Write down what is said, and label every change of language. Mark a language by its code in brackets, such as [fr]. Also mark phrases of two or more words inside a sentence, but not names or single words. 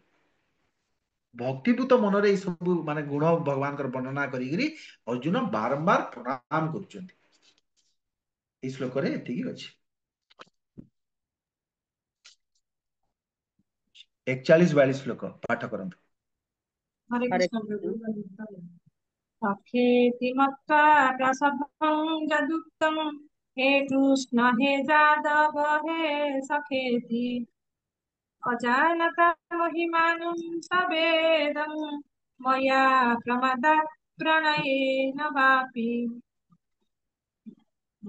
[or] ଭକ୍ତିପୂତ ମନରେ ଏଇ ସବୁ ମାନେ ଗୁଣ ଭଗବାନଙ୍କର ବର୍ଣ୍ଣନା କରିକିରି ଅର୍ଜୁନ ବାରମ୍ବାର ପ୍ରଣାମ କରୁଛନ୍ତି। ଏଇ ଶ୍ଲୋକରେ ଏତିକି ଅଛି। 41-42 ଶ୍ଲୋକ ପାଠ କରନ୍ତୁ। हरे हरे कृष्ण कृष्ण। प्रभु। [sa] सखेति मत्वा प्रसभं यदुक्तं हे कृष्ण हे जादव हे सखेति अजानता महिमानं सवेदं मया प्रमदात् प्रणयेन वापि